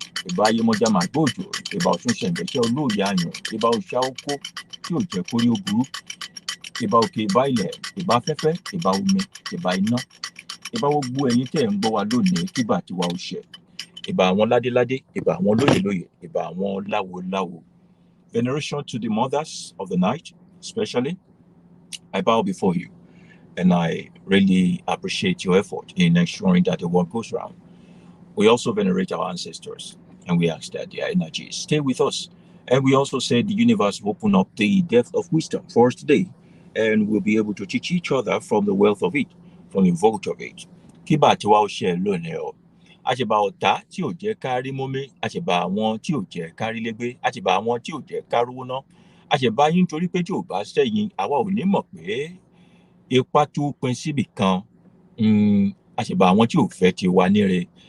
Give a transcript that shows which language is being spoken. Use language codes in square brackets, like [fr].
[yo] Ìbà Ayẹmọjà màgbóòjò, ìbà Ọ̀ṣun ṣẹ̀ǹgẹ̀ṣẹ̀ olóòyè ayàn, ìbà òòṣà oko tí ò jẹ́ kórí ó burú. Ìbà òkè, ìbà ilẹ̀, ìbà afẹ́fẹ́, ìbà omi, ìbà iná. Ìbà gbogbo ẹ̀yin tẹ́ ẹ̀ ń gbọ́ wa lónìí, kíbà tiwa ó ṣẹ. Ìbà àwọn ládéládé, ìbà àwọn lóyèlóyè, ìbà àwọn láwoláwo. [en] Veneration to the mothers of the night, especially. I bow before you, and I really appreciate your effort in ensuring that the world goes round. We also venerate our ancestors, and we ask that their energies stay with us. And we also say the universe will open up the depth of wisdom for us today, and we'll be able to teach each other from the wealth of it, from the vault of it. [yo] Kíbà tiwa ó ṣẹ lónìí o. Àṣìbà ọ̀tá tí ò jẹ́ ká rí mómí, àṣìbà àwọn tí ò jẹ́ ká rí légbé, àṣìbà àwọn tí ò jẹ́ ká rówó ná. Àṣìbà yín torí pé tí ò bá sẹ́yìn, àwa ò ní mọ̀ pé ipá tó pin síbì kan. Àṣìbà àwọn tí ò fẹ́ ti wà níre.